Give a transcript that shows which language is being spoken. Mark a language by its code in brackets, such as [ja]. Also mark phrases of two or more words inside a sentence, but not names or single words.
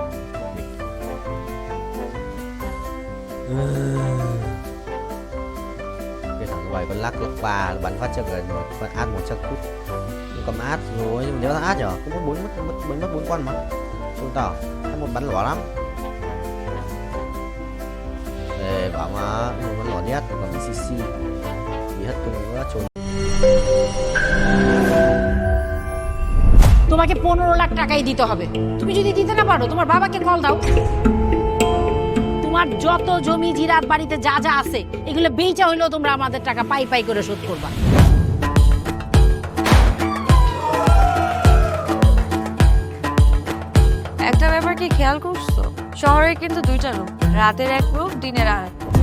[vi] Cái thằng quay con lắc 3 bắn phát cho gần một con át 1 chắc cút. Cầm át rồi, nhưng mà nếu là át nhở, cũng mất 4 con mà. Không tao, hay một bắn lỏ lắm. Để bảo mà một bắn lỏ nhất, còn CC bị hết tung nữa trốn. [bn] তোমাকে 15 লাখ টাকাই দিতে হবে। তুমি যদি দিতে না পারো তোমার বাবাকে কল দাও। তোমার যত জমি জিরাত বাড়িতে যা যা আছে এগুলো বেচা হইলেও তোমরা আমাদের টাকা পাই পাই করে শোধ করবা। একটা ব্যাপার কি খেয়াল করছো, শহরে কিন্তু দুইটা রূপ, রাতের এক রূপ, দিনের আর এক রূপ।